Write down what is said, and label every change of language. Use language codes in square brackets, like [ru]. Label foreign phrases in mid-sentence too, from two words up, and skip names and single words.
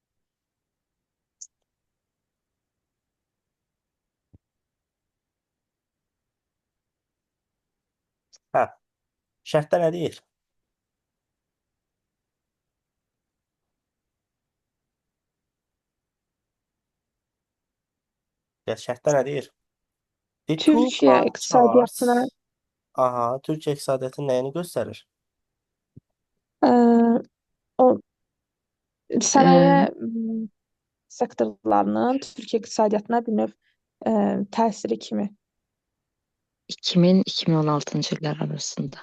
[az] Hə. Şərtdə nə deyir? Ya şərtdə nə deyir? [en] The two Türkiye pie [az] iqtisadiyyatına [en] charts. [az] Aha, Türkiye iqtisadiyyatının nəyini göstərir? ə, o sənaye Ee, sektorlarının Türkiye iqtisadiyyatına bir növ təsiri kimi. 2000-2016-cı illər arasında.